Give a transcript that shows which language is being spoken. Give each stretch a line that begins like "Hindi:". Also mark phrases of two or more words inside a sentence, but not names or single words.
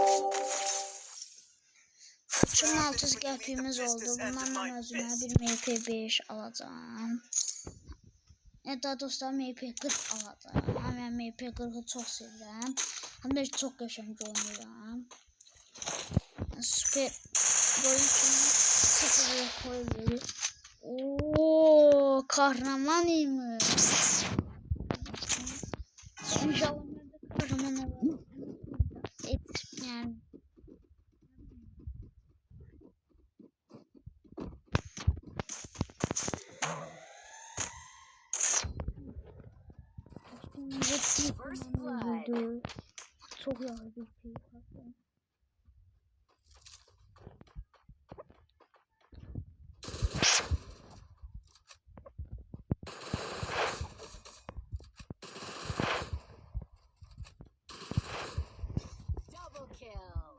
Azerbaijani: 3600 qəpiyimiz oldu. Bundan mən özümə bir MP5 alacağım. Daha dostlar MP40 alacağım. Mən MP40'ı çox sevirəm. Həm də çox qəşəng oynayıram.
Turkish: Süper böyle sıfır rekor verir. Ooo kahramanıymış. İnşallah ben de kahraman olurum. Yani.
English: First blood.
Turkish: Çok yağlı bir şey.
English: Double kill.